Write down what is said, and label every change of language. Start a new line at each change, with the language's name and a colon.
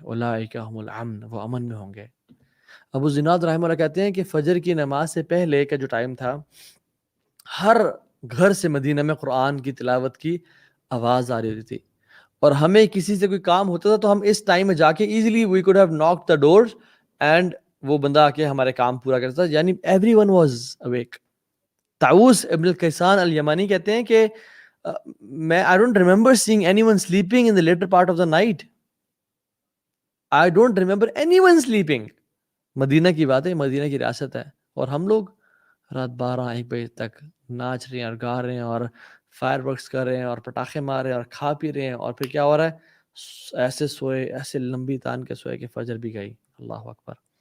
Arabic: اولئک هم الامن,
Urdu: وہ امن میں ہوں گے. ابو زناد رحمہ اللہ کہتے ہیں کہ فجر کی نماز سے پہلے کا جو ٹائم تھا, ہر گھر سے مدینہ میں قرآن کی تلاوت کی آواز آ رہی ہوتی تھی, اور ہمیں کسی سے کوئی کام ہوتا تھا تو ہم اس ٹائم میں جا کے
English: easily we could have knock the doors,
Urdu: اینڈ وہ بندہ آ کے ہمارے کام پورا کرتا تھا, یعنی
English: Every one was awake. طاؤوس ابن الکیسان الیمانی
Urdu: کہتے ہیں کہ میں
English: I don't remember seeing anyone sleeping in the later part of the night. I don't remember anyone sleeping.
Urdu: مدینہ کی بات ہے, مدینہ کی ریاست ہے, اور ہم لوگ رات 12-1 بجے تک ناچ رہے ہیں اور گا رہے ہیں اور فائر ورکس کر رہے ہیں اور پٹاخے مار رہے ہیں اور کھا پی رہے ہیں, اور پھر کیا ہو رہا ہے, ایسے سوئے, ایسے لمبی تان کے سوئے کہ فجر بھی گئی. اللہ اکبر.